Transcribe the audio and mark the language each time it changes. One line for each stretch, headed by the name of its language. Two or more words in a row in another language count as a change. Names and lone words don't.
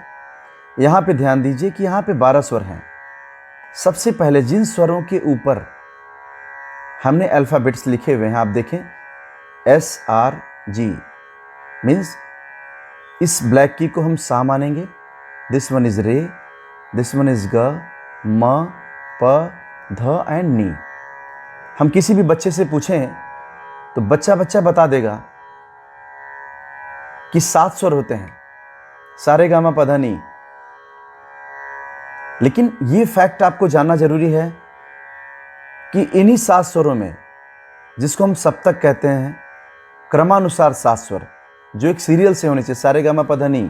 Hindi: यहाँ पे ध्यान दीजिए कि यहाँ पे 12 स्वर हैं। सबसे पहले जिन स्वरों के ऊपर हमने अल्फ़ाबेट्स लिखे हुए हैं, आप देखें SRG मीन्स इस
English: black key
Hindi: को हम सा मानेंगे।
English: this one is re, this one is ga, ma, pa, dha and ni.
Hindi: हम किसी भी बच्चे से पूछें तो बच्चा बता देगा कि 7 स्वर होते हैं, सारे गामा पधा नी। लेकिन ये फैक्ट आपको जानना जरूरी है कि इन्हीं 7 स्वरों में, जिसको हम सप्तक कहते हैं, क्रमानुसार 7 स्वर जो एक सीरियल से होने चाहिए, सारे गामा पधा नी।